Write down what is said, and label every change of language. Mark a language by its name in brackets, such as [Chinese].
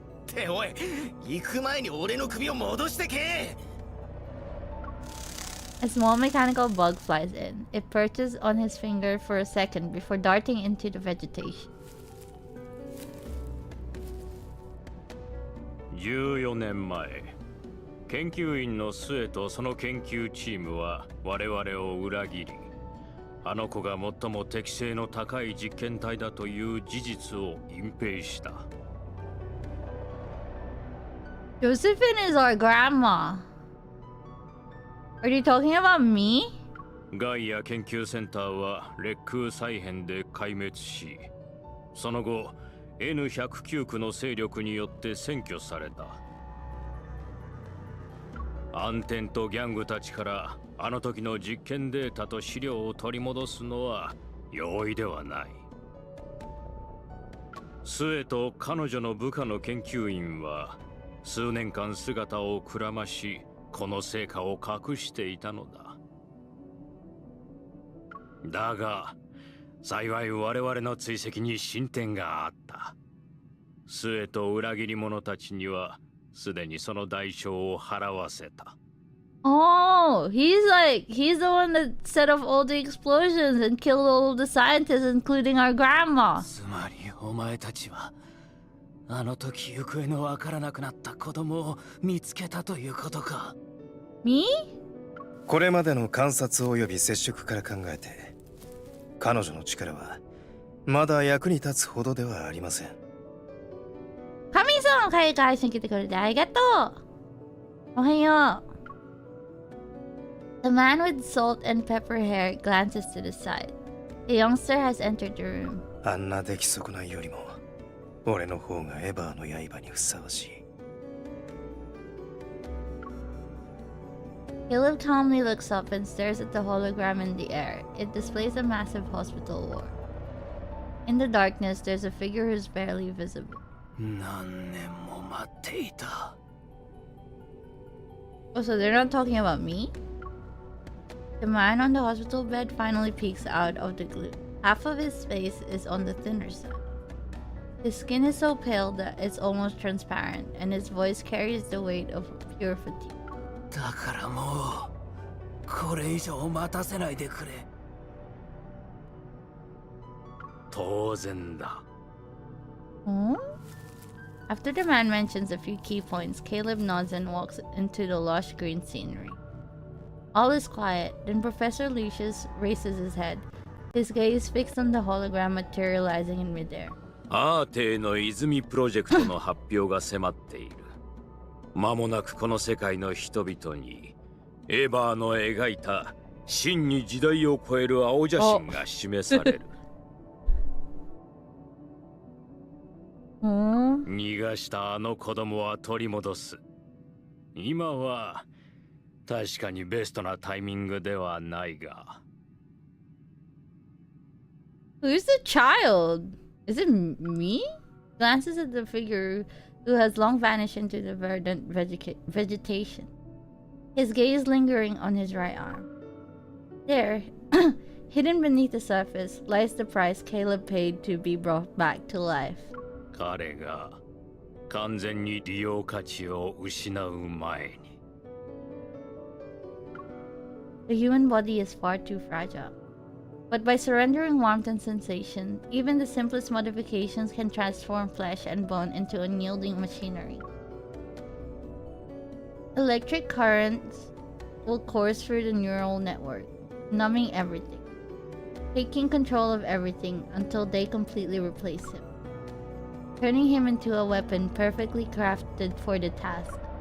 [Japanese] っておい、行く前に俺の首を戻してけ。 [English] A small mechanical bug flies in. It perches on his finger for a second before darting into the vegetation. [Japanese] 14年前、研究員の末とその研究チームは我々を裏切り、あの子が最も適性の高い実験体だという事実を隠蔽した。 [English] Josephine is our grandma. Are you talking about me? [Japanese] ガイア研究センターは劣空再編で壊滅し、その後 N109 区の勢力によって占拠された。暗転とギャングたちからあの時の実験データと資料を取り戻すのは容易ではない。末と彼女の部下の研究員は数年間姿をくらまし、この成果を隠していたのだ。だが幸い我々の追跡に進展があった。末と裏切り者たちにはすでにその代償を払わせた。 [English] Oh, he's the one that set off all the explosions and killed all the scientists, including our grandma. [Japanese] つまりお前たちはあの時行方のわからなくなった子供を見つけたということか。 [English] Me? [Japanese] これまでの観察及び接触から考えて、彼女の力はまだ役に立つほどではありません。神様海外に来てくれてありがとう。おはよう。 [English] The man with salt and pepper hair glances to the side. The youngster has entered the room. [Japanese] あんな出来損ないよりも俺の方がエヴァーの刃にふさわしい。 [English] Caleb calmly looks up and stares at the hologram in the air. It displays a massive hospital ward. In the darkness, there's a figure who's barely visible. [Japanese] 何年も待っていた。 [English] Oh, so they're not talking about me? The man on the hospital bed finally peeks out of the gloom. Half of his face is on the thinner side. His skin is so pale that it's almost transparent, and his voice carries the weight of pure fatigue. [Japanese] だからもうこれ以上待たせないでくれ。当然だ。 Hmm? [English] After the man mentions a few key points, Caleb nods and walks into the lush green scenery. All is quiet, then Professor Lucius raises his head, his gaze fixed on the hologram materializing in midair. [Japanese] アーテイの泉プロジェクトの発表が迫っている。間もなくこの世界の人々にエヴァーの描いた真に時代を超える青写真が示される。逃がしたあの子供は取り戻す。今は確かにベストなタイミングではないが。 [English] Who's the child? Is it me? Glances at the figure who has long vanished into the verdant vegetation. His gaze lingering on his right arm. There, hidden beneath the surface, lies the price Caleb paid to be brought back to life. [Japanese] 彼が完全に利用価値を失う前に。 [English] The human body is far too fragile. But by surrendering warmth and sensation, even the simplest modifications can transform flesh and bone into unyielding machinery. Electric currents will course through the neural network, numbing everything, taking control of everything until they completely replace him, turning him into a weapon perfectly crafted for the task.